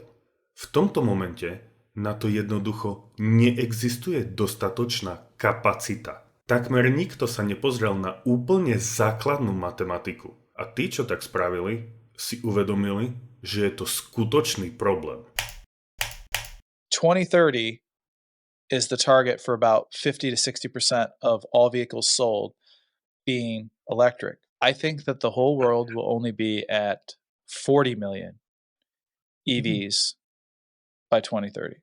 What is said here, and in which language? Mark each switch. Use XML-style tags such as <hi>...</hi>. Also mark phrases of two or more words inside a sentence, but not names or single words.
<sk>V tomto momente na to jednoducho neexistuje dostatočná kapacita. Takmer nikto sa nepozrel na úplne základnú matematiku. A tí, čo tak spravili, si uvedomili, že je to skutočný problém.</sk> <en>2030 is the target for about 50 to 60% of all vehicles sold being electric. I think that the whole world will only be at 40 million EVs by 2030.</en>